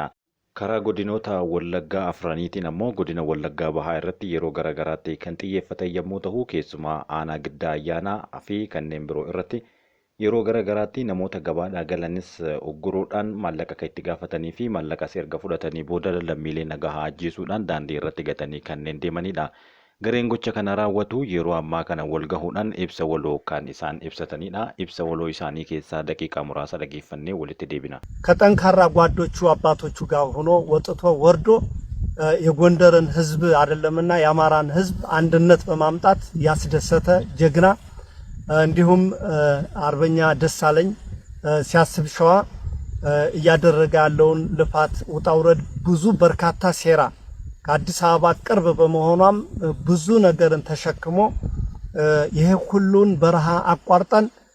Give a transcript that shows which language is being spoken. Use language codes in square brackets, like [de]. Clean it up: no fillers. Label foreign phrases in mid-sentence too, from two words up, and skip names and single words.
[om] karaa godinoota Wallaggaa afraniitiin ammoo godina Wallaggaa Bahaa irratti yeroo garagaraatti kan xiyyeeffatan yommuu ta'u keessumaa aanaa Giddaa Ayyaanaa fi kanneen biroo irratti yeroo garagaraatti namoota gabaadhaa galanis ogguruudhaan maallaqa kan itti gaafatanii fi maallaqa erga fudhatanii booda lammiilee nagaa ajjeesuudhaan daandii irratti gatanii kanneen deemanidha. Gareen gocha kana raawwatu yeroo ammaa kana wal gahuudhaan ibsa waloo kan isaan ibsatanidha. Ibsa waloo isaanii keessaa daqiiqaa muraasa dhageeffannee walitti deebina. [am] ከጠንካራ ጓዶቹ አባቶቹ ጋር ሆኖ ወጥቶ ወርዶ የጎንደርን ህዝብ አይደለምና የአማራን ህዝብ አንድነት በማምጣት ያስደሰተ ጀግና እንዲሁም አርበኛ ደሳለኝ ሲያስብ ሸዋ እያደረገ ያለውን ልፋት ውጣውረድ ብዙ በርካታ ሴራ ከአዲስ አበባ ቅርብ በመሆኗም ብዙ ነገርን ተሸክሞ ይሄ ሁሉን በረሃ አቋርጠን